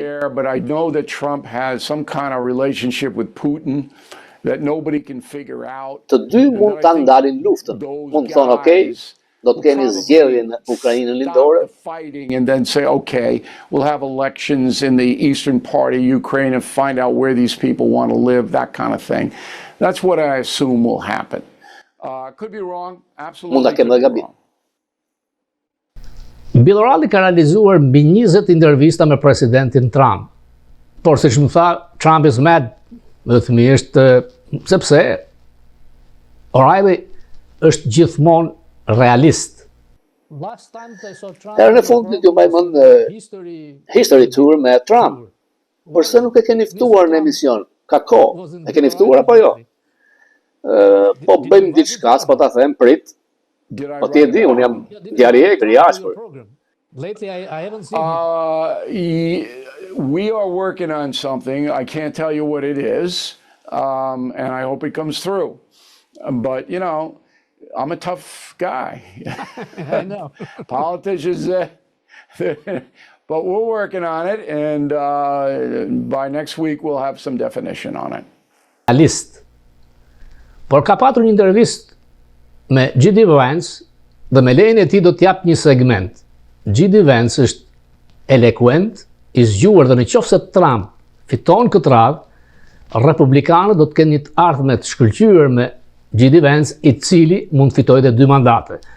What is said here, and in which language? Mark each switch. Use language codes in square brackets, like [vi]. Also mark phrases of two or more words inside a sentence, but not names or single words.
[en] But I know that Trump has some kind of relationship with Putin that nobody can figure out. [sq] Të dy mund ta ndalin luftën. Mund të thonë, okay, do të kemi zgjedhje në Ukrainën lindore. [en] Fighting and then say, okay, we'll have elections in the eastern part of Ukraine and find out where these people want to live, that kind of thing. That's what I assume will happen. Could be wrong, absolutely. [sq] Mund ta kem dhe gabim. Bill O'Reilly ka realizuar mbi 20 intervista me presidentin Trump. Por siç më tha, [en] Trump is mad, [sq] dhe thjesht sepse O'Reilly është gjithmonë realist. Herën e fundit ju mbaj mend History Tour me Trump. Përse nuk e keni ftuar në emision? Ka kohë. E keni ftuar apo jo? Po bëjmë diçka, s'po ta them, prit. Po ti e di, unë jam djarje i jashtër. [en] We are working on something. I can't tell you what it is, and I hope it comes through. But, you know, I'm a tough guy. I know. Politicians, but we're working on it, and by next week we'll have some definition on it. List. [sq] Por ka patur një intervistë me GD Vance dhe me lejen e tij do t'jap një segment. GD Vance është eloquent, i zgjuar dhe nëse Trump fiton këtë radhë, republikanët do të kenë një ardhmë të shkëlqyer me GD Vance, i cili mund të fitojë edhe 2 mandate.